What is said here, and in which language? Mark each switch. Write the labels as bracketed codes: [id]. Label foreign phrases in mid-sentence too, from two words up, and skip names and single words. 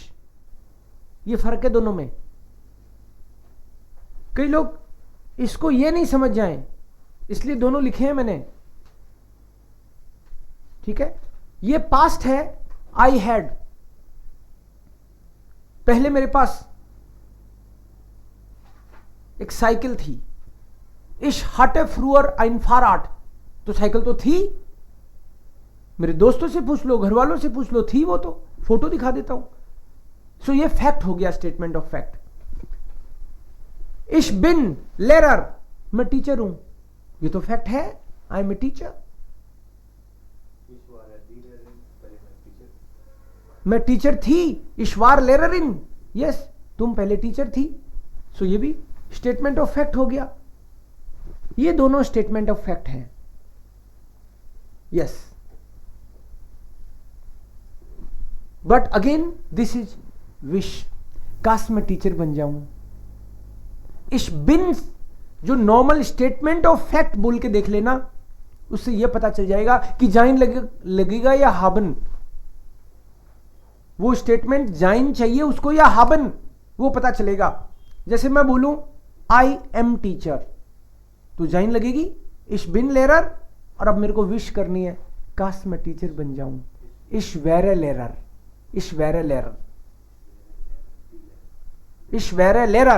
[hi] ये फर्क है दोनों में. कई लोग इसको ये नहीं समझ जाएं, इसलिए दोनों लिखे हैं मैंने. ठीक है. ये पास्ट है. [en] I had, [hi] पहले मेरे पास एक साइकिल थी. [de] ich hatte früher ein Fahrrad, [hi] तो साइकिल तो थी. मेरे दोस्तों से पूछ लो, घर वालों से पूछ लो, थी वो, तो फोटो दिखा देता हूं. सो ये फैक्ट हो गया, [en] statement of fact. [de] ich bin Lehrer, [hi] मैं टीचर हूं, ये तो फैक्ट है. [en] I am a teacher. [hi] मैं टीचर थी. [de] ich war Lehrerin, [hi] यस, तुम पहले टीचर थी. सो ये भी [en] statement of fact [hi] हो गया. ये दोनों [en] statement of fact [hi] हैं. [en] Yes, but again this is wish. [hi] काश मैं टीचर बन जाऊं. [de] ich bin [hi] जो नॉर्मल [en] statement of fact [hi] बोल के देख लेना, उससे यह पता चल जाएगा कि जाइन लगेगा या हाबन। वो स्टेटमेंट जाइन चाहिए उसको या हाबन, वो पता चलेगा। जैसे मैं बोलूं [en] I am teacher, [hi] तो जाइन लगेगी [de] ich bin Lehrer, [hi] और अब मेरे को विश करनी है काश मैं टीचर बन जाऊं, [de] ich wäre Lehrer, ich wäre Lehrer, ich wäre Lehrer.